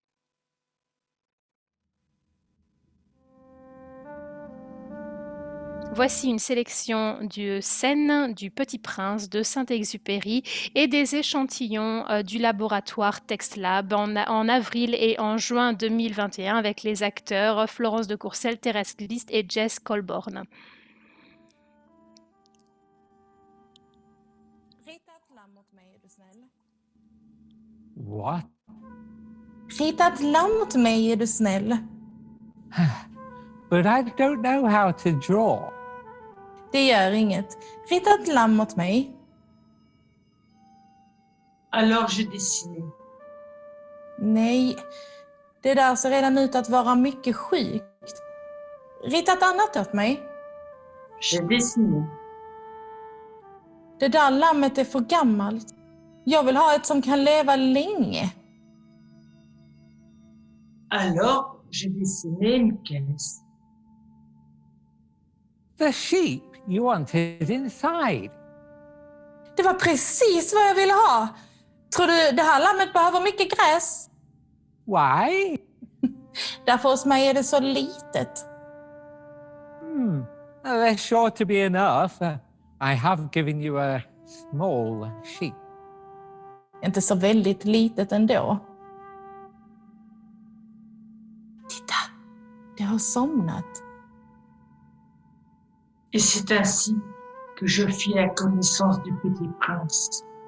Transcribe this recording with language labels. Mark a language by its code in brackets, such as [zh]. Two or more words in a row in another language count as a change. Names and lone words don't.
[fr] Voici une sélection de scènes du Petit Prince de Saint-Exupéry et des échantillons du laboratoire TextLab en avril et en juin 2021 avec les acteurs Florence de Courcelles, Thérèse List et Jess Colborne. [en] What? [sv] Rita ett lamm åt mig, är du snäll? [en] But I don't know how to draw. [sv] Det gör inget. Rita ett lamm åt mig. [fr] Alors je dessinais. [sv] Nej, det där ser redan ut att vara mycket sjukt. Rita ett annat åt mig. [fr] Je dessinais. [sv] Det där lammet är för gammalt. Jag vill ha ett som kan leva länge. [fr] Alors je dessinais une caisse. [en] The sheep you wanted inside. [sv] Det var precis vad jag ville ha. Tror du det här lammet behöver mycket gräs? [en] Why? [sv] Därför hos mig är det så litet. [en] There's sure to be enough. I have given you a small sheep. [sv] Inte så väldigt litet ändå. Titta, det har somnat. [fr] Et c'est ainsi que je fis la connaissance du Petit Prince.